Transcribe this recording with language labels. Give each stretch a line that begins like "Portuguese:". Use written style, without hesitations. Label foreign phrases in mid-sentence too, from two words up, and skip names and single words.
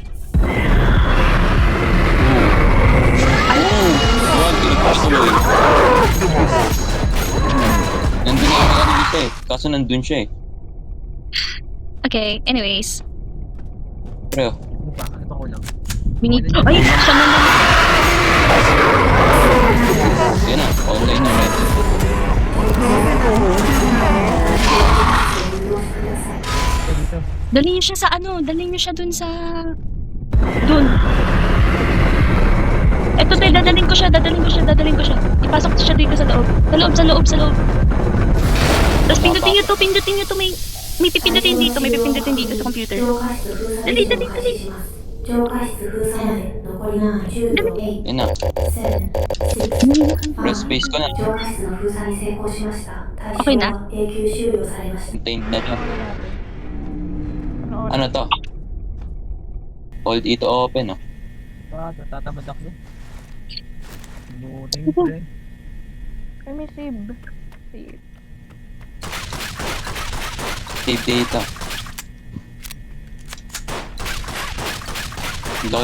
Filipino: Wag, tuloy. Nandun na ako kanina siya eh. Kaso nandun siya eh. Okay, anyways. Pre, Ano pa? Ano pa ko lang?
English: We need...
Filipino: Ay! Siya na lang! yan na. Online na red. Dito. Dalhin niyo siya sa ano? Dalhin niyo siya dun sa... Dun. Eto tayo, dadalhin ko siya. Ipasok ko siya dito sa loob. Sa loob. Tapos pindutin niyo to. May pipindutin dito sa computer.
Japanese: 浄化室封鎖に開始します。浄化室封鎖まで残りが10秒。8、
Filipino: Yan na.
Japanese: 7、6、
English: Press space
Filipino: ko na.
Japanese: 浄化室の封鎖に成功しました。対象
Filipino: Okay na.
Japanese: は永久終了されました。
Filipino: Contained na siya. Ano Ano to?
English: Hold it open oh.
Filipino: Tatamad ako. Buting friend. Ay, may save. Save.
English: Save data.
Filipino: Ang laki